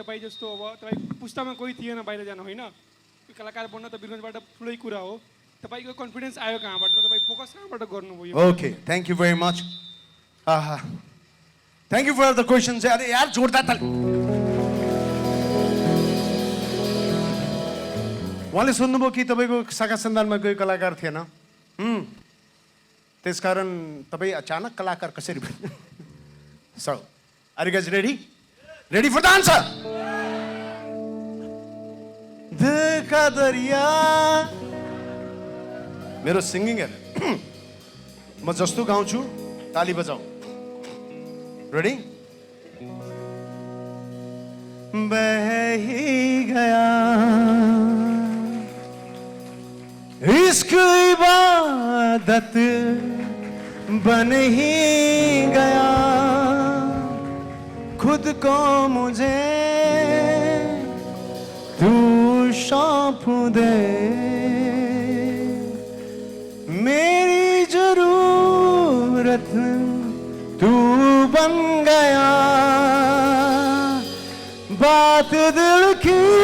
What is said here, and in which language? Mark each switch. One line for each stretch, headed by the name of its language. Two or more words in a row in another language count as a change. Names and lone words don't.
Nepali: जस्तो अब तपाईँ पुस्तामा कोही थिएन बाहिर जानु होइन, त्यो कलाकार बन्न त वीरगन्जबाट ठुलै कुरा हो। तपाईँको कन्फिडेन्स आयो कहाँबाट र तपाईँ फोकस कहाँबाट गर्नुभयो?
English: OK, thank you very much. Thank you for the question.
Hindi: अरे यार जोरदार ताली।
Nepali: उहाँले सोध्नुभयो कि तपाईँको शाखा सन्तानमा कोही कलाकार थिएन, त्यसकारण तपाईँ अचानक कलाकार कसरी बन्नु?
English: So are you guys ready? Ready for the answer?
Nepali: देखा दरिया मेरो सिङ्गिङ हेर, म जस्तो गाउँछु ताली बजाऊ। रेडी?
Hindi: बह ही गया इश्क इबादत बन ही गया, खुद को मुझे तू सौंप दे, मेरी जरूरत तू बन गया, बात दिल की